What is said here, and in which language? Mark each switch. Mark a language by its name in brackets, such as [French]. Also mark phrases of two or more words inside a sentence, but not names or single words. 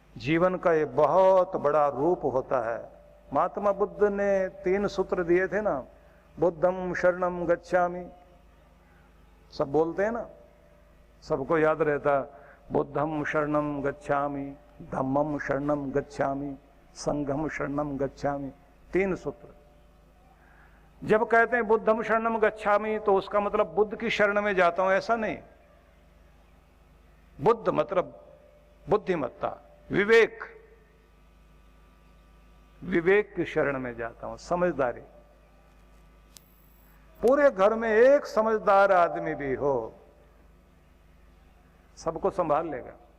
[Hindi] जीवन का ये बहुत बड़ा रूप होता है। महात्मा बुद्ध ने 3 सूत्र दिए थे ना, [Pali] बुद्धम शरणम गच्छामि, [Hindi] सब बोलते हैं ना, सबको याद रहता, [Pali] बुद्धम शरणम गच्छामि, धम्मम शरणम गच्छामि, संघम शरणम गच्छामि, 3 सूत्र। [Hindi] जब कहते हैं [Pali] बुद्धम शरणम गच्छामि [Hindi] तो उसका मतलब बुद्ध की शरण में जाता हूं, ऐसा नहीं। बुद्ध मतलब बुद्धिमत्ता, विवेक, विवेक की शरण में जाता हूं, समझदारी। पूरे घर में एक समझदार आदमी भी हो, सबको संभाल लेगा।